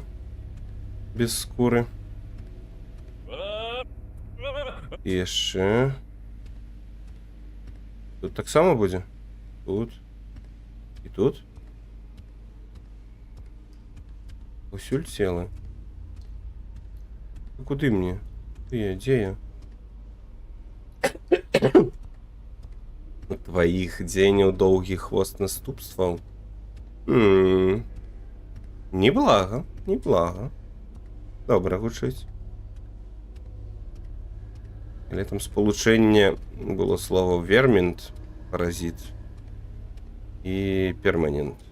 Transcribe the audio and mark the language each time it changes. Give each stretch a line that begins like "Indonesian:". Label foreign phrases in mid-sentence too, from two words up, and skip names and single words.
Ukrainian: Без скури. І ще. Тут так само буде? Тут. І тут. Усюль тіло. Куди мені? Де я?
Belarusian: У твоих дзеняў доўгі хвост наступстваў. Неблага, неблага. Добра гучыць. Але там спалучэнне было слово вермінт, паразит, і перманент.